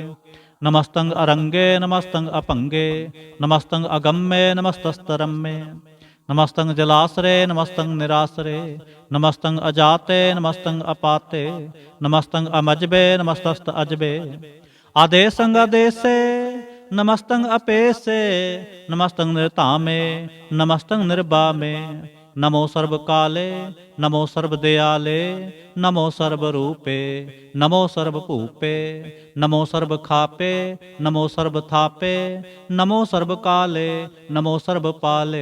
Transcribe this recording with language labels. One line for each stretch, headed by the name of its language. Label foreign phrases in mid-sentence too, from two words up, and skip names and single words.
Braj: ਨਮਸਤੰ ਅਰੰਗੇ, ਨਮਸਤੰ ਅਭੰਗੇ। ਨਮਸਤੰ ਅਗੰਮੇ, ਨਮਸਤਸਤਰੰਮੇ। ਨਮਸਤੰ ਜਲਾਸਰੇ, ਨਮਸਤੰ ਨਿਰਾਸਰੇ। ਨਮਸਤੰ ਅਜਾਤੇ, ਨਮਸਤੰ ਅਪਾਤੇ। ਨਮਸਤੰ ਅਮਜਬੇ, ਨਮਸਤਸਤ ਅਜਬੇ। ਆਦੇਸੰ ਆਦੇਸੇ, नमस्तंग अपेसे, नमस्तंग निर्तामे, नमस्तंग निर्बामे। नमो सर्व काले, नमो सर्व दयाले, नमो सर्व रूपे, नमो सर्व भूपे, नमो सर्व खापे, नमो सर्व थापे, नमो सर्व काले, नमो सर्व पाले।